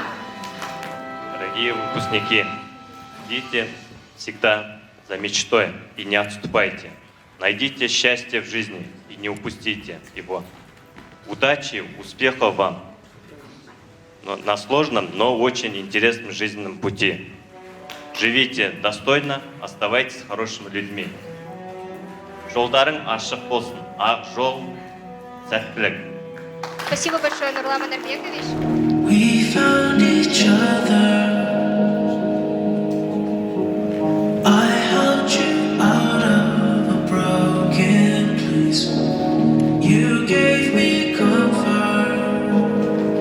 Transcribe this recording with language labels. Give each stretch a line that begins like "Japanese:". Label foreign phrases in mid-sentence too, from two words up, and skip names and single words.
Russian: Дорогие выпускники, идите всегда за мечтой и не отступайте. Найдите счастье в жизни и не упустите его. Удачи, успехов вам на сложном, но очень интересном жизненном пути. Живите достойно, оставайтесь хорошими людьми.
Kazakh: Жолдарың ашық болсын, ақ жол, сәттілік.
Russian: Спасибо большое, Нурлан Манарбекович.
English: We found each other. I helped you out of a broken place. You gave me comfort.